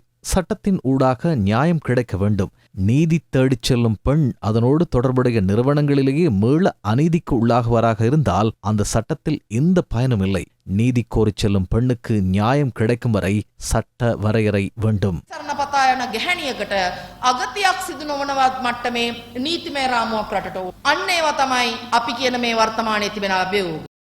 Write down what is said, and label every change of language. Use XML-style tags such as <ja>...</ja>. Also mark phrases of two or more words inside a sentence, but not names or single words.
<ta>சட்டத்தின் ஊடாக நியாயம் கிடைக்க வேண்டும். நீதி தேடிச் செல்லும் பெண் அதனோடு தொடர்புடைய நிறுவனங்களிலேயே மீள அநீதிக்கு உள்ளாகுவராக இருந்தால் அந்த சட்டத்தில் எந்த பயனும் இல்லை. நீதி கோரிச் செல்லும் பெண்ணுக்கு நியாயம் கிடைக்கும் வரை சட்ட வரையறை வேண்டும்.</ta> <si>අගතියක් සිදු නොවනවත් මට්ටමේ නීතිමය රාමුවක් රටට අන්න ඒවා තමයි අපි කියන මේ වර්තමානයේ තිබෙන අභියෝග.</si>